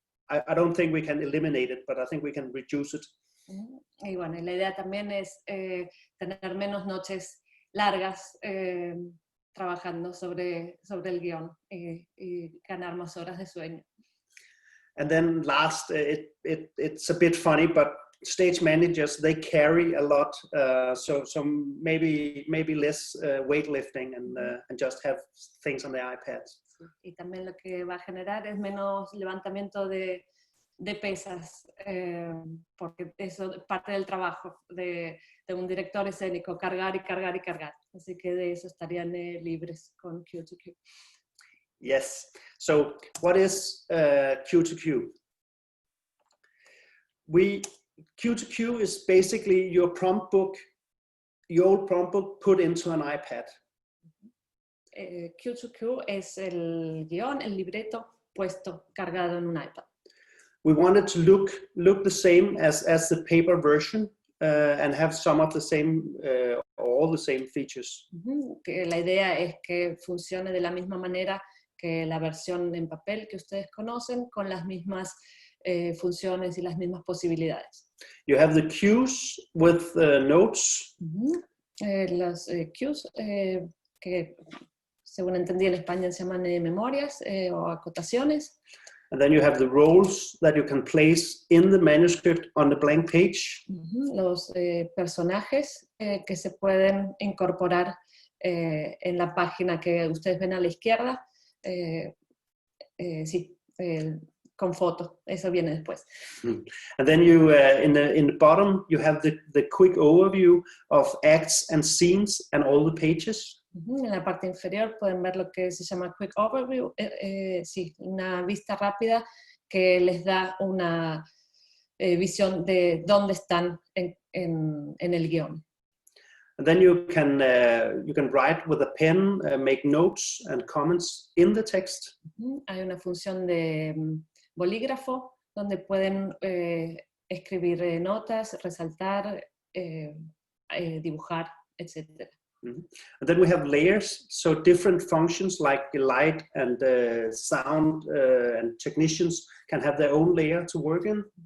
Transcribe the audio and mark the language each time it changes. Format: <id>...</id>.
<en>I don't think we can eliminate it, but I think we can reduce it.</en> <es>Y bueno, la idea también es tener menos noches largas trabajando sobre el guión y ganar más horas de sueño.</es> <en>And then last, it's a bit funny, but stage managers, they carry a lot, so maybe less weightlifting and just have things on their iPads.</en> <es>Sí. Y también lo que va a generar es menos levantamiento de pesas, porque eso es parte del trabajo de un director escénico, cargar y cargar y cargar. Así que de eso estarían libres con Q2Q.</es> <en>Yes. So what is Q2Q? Q2Q is basically your old prompt book put into an iPad.</en> <es>Q2Q es el guión, el libreto puesto, cargado en un iPad.</es> <en>We wanted to look the same as the paper version and have some of the same, all the same features.</en> <es>Que la idea es que funcione de la misma manera que la versión en papel que ustedes conocen, con las mismas funciones y las mismas posibilidades.</es> <en>You have the cues with notes.</en> <es>Las cues que según entendí en España se llaman memorias o acotaciones.</es> <en>And then you have the roles that you can place in the manuscript on the blank page.</en> <es>Los personajes que se pueden incorporar en la página que ustedes ven a la izquierda. Sí, con foto, eso viene después.</es> <en>And then you, in the bottom, you have the quick overview of acts and scenes and all the pages.</en> <es>En la parte inferior pueden ver lo que se llama Quick Overview, sí, una vista rápida que les da una visión de dónde están en el guión.</es> <en>And then you can write with a pen, make notes and comments in the text.</en> <es>Hay una función de bolígrafo donde pueden escribir notas, resaltar, dibujar, etc.</es> <en>And then we have layers, so different functions like the light and sound and technicians can have their own layer to work in.</en>